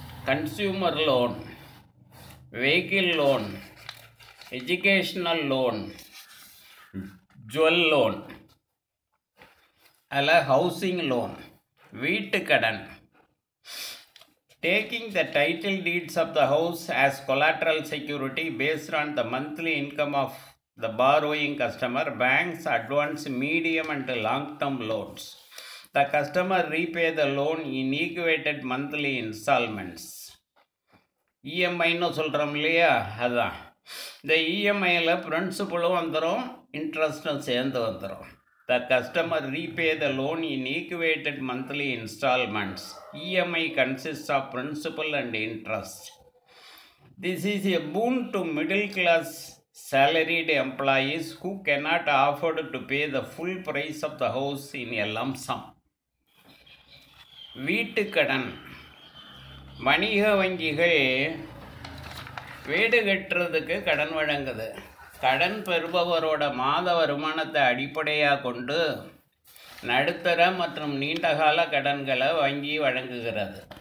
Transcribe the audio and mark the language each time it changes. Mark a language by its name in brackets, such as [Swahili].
[English] consumer loan, vehicle loan, educational loan, jewel loan, அல்ல housing loan, வீட்டு கடன், taking the title deeds of the house as collateral security based on the monthly income of the borrowing customer, banks advance medium and long-term loans. The customer repay the loan in equated monthly installments. [Tamil] இஎம்ஐன்னு சொல்கிறோம் இல்லையா, அதுதான். இந்த இஎம்ஐயில் பிரின்சிபலும் வந்துடும், இன்ட்ரெஸ்ட்டும் சேர்ந்து வந்துடும். [English] The customer repay the loan in equated monthly installments. EMI consists of principal and interest. This is a boon to middle class salaried employees who cannot afford to pay the full price of the house in a lump sum. [Tamil] வீட்டு கடன். வணிக வங்கிகள் வீடு கட்டுறதுக்கு கடன் வழங்குது. கடன் பெறுபவரோட மாத வருமானத்தை அடிப்படையாக கொண்டு நடுத்தர மற்றும் நீண்டகால கடன்களை வங்கி வழங்குகிறது.